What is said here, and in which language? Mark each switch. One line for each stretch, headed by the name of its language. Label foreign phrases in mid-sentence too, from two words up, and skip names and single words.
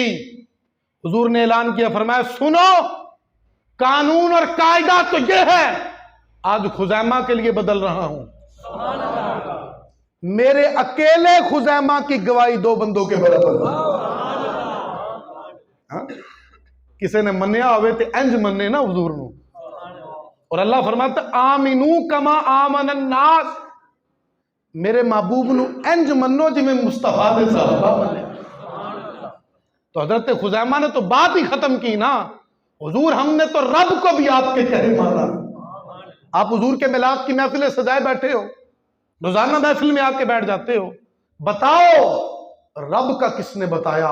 Urdu: حضور نے اعلان کیا، فرمایا سنو قانون اور قاعدہ تو یہ ہے، آج خزیمہ کے لیے بدل رہا ہوں، میرے اکیلے خزیمہ کی گواہی دو بندوں کے برابر ہے۔
Punjabi: کسی نے منیا ہوئے تے انج مننے نا حضور نو،
Urdu: اور اللہ فرماتا
Arabic: آمینو کما آمن الناس،
Punjabi: میرے محبوب نو انج منو جی میں مصطفیٰ نے صحابہ منے۔
Urdu: تو حضرت خزیمہ نے تو بات ہی ختم کی نا، حضور ہم نے تو رب کو بھی آپ کے کہے مانا۔ آپ حضور کے میلاد کی محفلیں سجائے بیٹھے ہو، روزانہ محفل میں آ کے بیٹھ جاتے ہو، بتاؤ رب کا کس نے بتایا؟